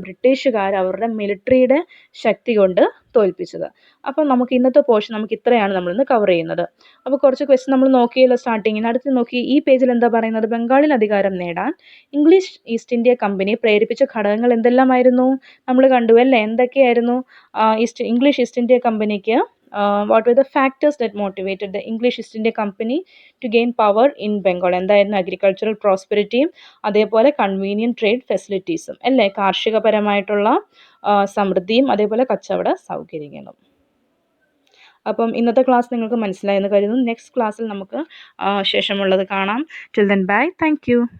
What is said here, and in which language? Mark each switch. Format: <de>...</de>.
<ml>ബ്രിട്ടീഷുകാർ അവരുടെ മിലിറ്ററിയുടെ ശക്തി കൊണ്ട് തോൽപ്പിച്ചത്. അപ്പം നമുക്ക് ഇന്നത്തെ പോർഷൻ നമുക്ക് ഇത്രയാണ് നമ്മളിന്ന് കവർ ചെയ്യുന്നത്. അപ്പോൾ കുറച്ച് ക്വസ്റ്റ്യൻ നമ്മൾ നോക്കിയല്ലോ സ്റ്റാർട്ടിങ്ങിന്. അടുത്ത് നോക്കി ഈ പേജിൽ എന്താ പറയുന്നത്? ബംഗാളിൽ അധികാരം നേടാൻ ഇംഗ്ലീഷ് ഈസ്റ്റ് ഇന്ത്യ കമ്പനി പ്രേരിപ്പിച്ച ഘടകങ്ങൾ എന്തെല്ലാമായിരുന്നു? നമ്മൾ കണ്ടു അല്ലേ? എന്തൊക്കെയായിരുന്നു ഇംഗ്ലീഷ് ഈസ്റ്റ് ഇന്ത്യ കമ്പനിക്ക്</ml> <en>what were the factors that motivated the English East India Company to gain power in Bengal?</en> <ml>എന്തായിരുന്നു? അഗ്രികൾച്ചറൽ പ്രോസ്പെരിറ്റിയും അതേപോലെ കൺവീനിയൻറ്റ് ട്രേഡ് ഫെസിലിറ്റീസും അല്ലേ? കാർഷികപരമായിട്ടുള്ള സമൃദ്ധിയും അതേപോലെ കച്ചവട സൗകര്യങ്ങളും. അപ്പം ഇന്നത്തെ ക്ലാസ് നിങ്ങൾക്ക് മനസ്സിലായെന്ന് കരുതുന്നു. നെക്സ്റ്റ് ക്ലാസ്സിൽ നമുക്ക് ശേഷമുള്ളത് കാണാം.</ml> <en>Till then bye. Thank you.</en>